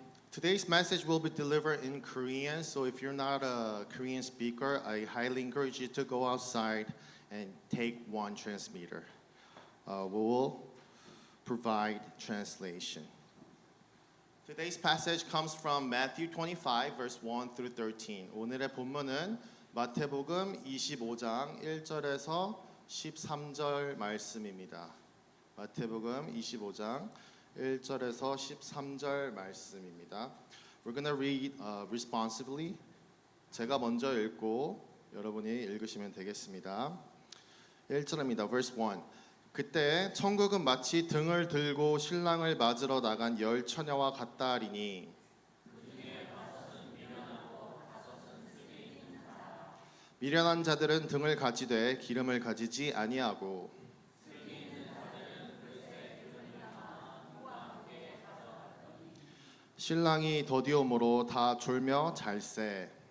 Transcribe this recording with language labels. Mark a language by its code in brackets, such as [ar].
[en] Today's message will be delivered in Korean, so if you're not a Korean speaker, I highly encourage you to go outside and take one transmitter. We will provide translation. Today's passage comes from Matthew 25, verse 1 through 13. [ko] 오늘의 본문은 마태복음 25장 1절에서 13절 말씀입니다. 마태복음 25장 1절에서 13절 말씀입니다. [en] We're going to read responsively. [ko] 제가 먼저 읽고 여러분이 읽으시면 되겠습니다. 1절입니다. [en] Verse 1. [ko] 그때 천국은 마치 등을 들고 신랑을 맞으러 나간 10 처녀와 같다 하리니 미련한 자들은 등을 가지되 기름을 가지지 아니하고 신랑이 더디오므로 다 졸며 잘세.